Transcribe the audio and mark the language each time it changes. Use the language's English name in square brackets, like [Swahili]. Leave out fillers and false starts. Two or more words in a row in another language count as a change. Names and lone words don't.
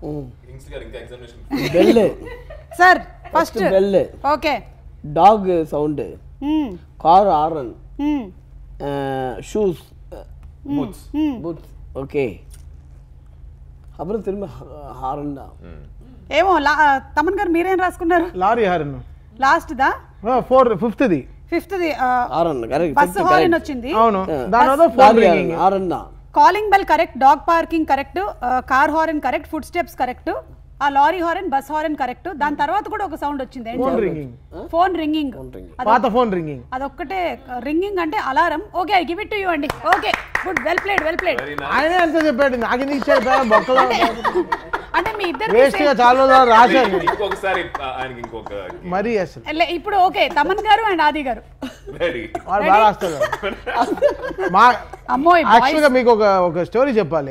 [Telugu] బెల్ [English] Sir first [Telugu] బెల్. ఓకే. [English] Dog sound, car horn, shoes, boots. [Tamil] ஓகே, அப்புறம் திரும்ப ஹாரன் தான். [Telugu] ఏమో తమన్ గారు మీరేం రాసుకున్నారు? [English] Lorry horn [Telugu] లాస్ట్ దా 5th [English] bus horn [Telugu] వచ్చింది. అవును, దాని తర్వాత [English] phone ringing. Calling bell correct, dog parking correct, car horn correct, foot steps correct, aa lorry horn, bus horn correct. [Telugu] దాని తర్వాత కూడా ఒక సౌండ్ వచ్చింది, [English] phone ringing. [Telugu] పాత [English] phone ringing, [Telugu] అదొక్కటే రింగింగ్ అంటే అలారం. ఓకే, [English] I give it to you andi. Okay, good, well played, well played. [Telugu] ఆయనే అంత చెప్పాడు, నాకు ఎందుకు ఇచ్చాడు బొక్కలో? అంటే మీ ఇద్దరు వేస్ట్ గా చాలా రాశారు. ఇంకొకసారి ఆయనకి ఇంకొక మరి అసలు ఇప్పుడు ఓకే, తమన్ గారు అండ్ ఆది గారు వాడు బాగా రాస్తారు. మా యాక్చువల్గా మీకు ఒక స్టోరీ చెప్పాలి.